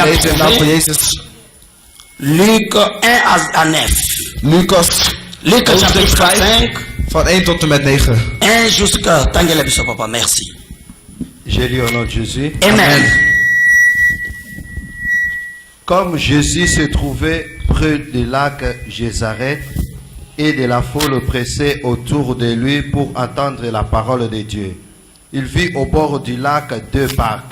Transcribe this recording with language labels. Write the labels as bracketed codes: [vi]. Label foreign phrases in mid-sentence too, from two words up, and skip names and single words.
[nl] Lezen in de naam van [fr] trouvé. [nl] Jezus. [fr] Luc 1 à 9. [nl] Lucas [fr] Luc [nl] hoofdstuk [fr] chapitre 5 5. [nl] van 1 tot en met 9. [fr] 1 jusqu'à [ln] Tangela biso papa, [fr] merci. J'ai lu au nom de Jésus. Amen. Comme Jésus se trouvait près du lac Gézareth et de la foule pressée autour de lui pour entendre la parole de Dieu, il vit au bord du lac deux barques.